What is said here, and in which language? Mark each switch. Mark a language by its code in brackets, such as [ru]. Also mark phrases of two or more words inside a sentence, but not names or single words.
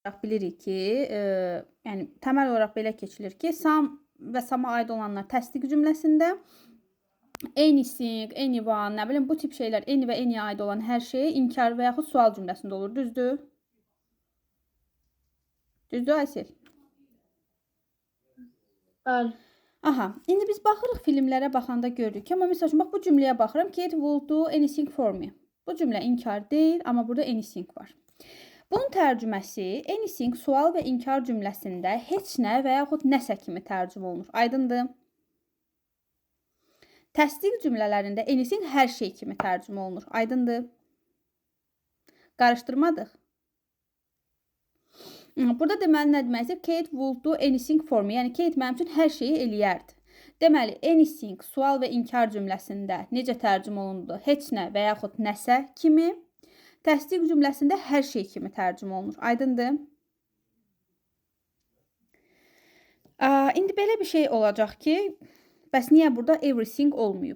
[az] bilirik ki, yəni təməl olaraq belə keçilir ki, some və some-a aid olanlar təsdiq cümləsində, anything, anyone, nə bilim bu tip şeylər, any və any-yə aid olan hər şey inkar və yaxud sual cümləsində olur. Düzdür? Düzdür Aysel? Bəli. Aha, indi biz baxırıq filmlərə baxanda görürük ki, amma məsəl üçün bax bu cümləyə baxıram. [en] Kate will do anything for me. [az] Bu cümlə inkar deyil, amma burada anything var. Bunun tərcüməsi anything sual və inkar cümləsində heç nə və yaxud nəsə kimi tərcümə olunur. Aydındır? Təsdiq cümlələrində anything hər şey kimi tərcümə olunur. Aydındır? Qarışdırmadıq. Burada deməli nə deməkdir? [en] Kate will do anything for me. [az] Yəni Kate mənim üçün hər şeyi eləyərdi. Deməli anything sual və inkar cümləsində necə tərcümə olundu? Heç nə və yaxud nəsə kimi. Təsdiq cümləsində hər şey kimi tərcümə olunur. Aydındır? İndi belə bir şey olacaq ki, bəs niyə burada everything olmayıb?